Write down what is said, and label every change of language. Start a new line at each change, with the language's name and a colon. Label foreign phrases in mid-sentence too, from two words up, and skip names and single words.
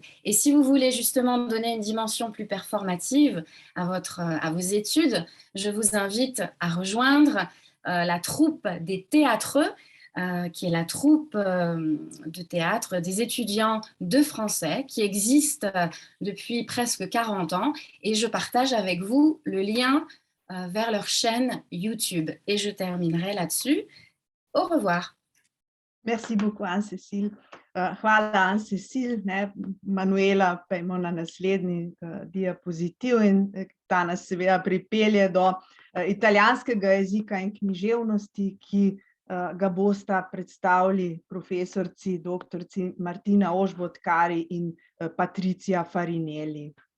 French: Et si vous voulez justement donner une dimension plus performative à vos études, je vous invite à rejoindre la troupe des théâtreux, qui est la troupe de théâtre des étudiants de français qui existe depuis presque 40 ans. Et je partage avec vous le lien vers leur chaîne YouTube. Et je terminerai là-dessus. Au revoir. Merci beaucoup, Anne-Cécile.
Slovenian: Hvala, Anne-Cécile. Manuela, pejmo na naslednji diapozitiv in ta nas seveda pripelje do italijanskega jezika in književnosti, ki ga bosta predstavili profesorci, doktorci Martina Ožbotkari in Patricia Farinelli.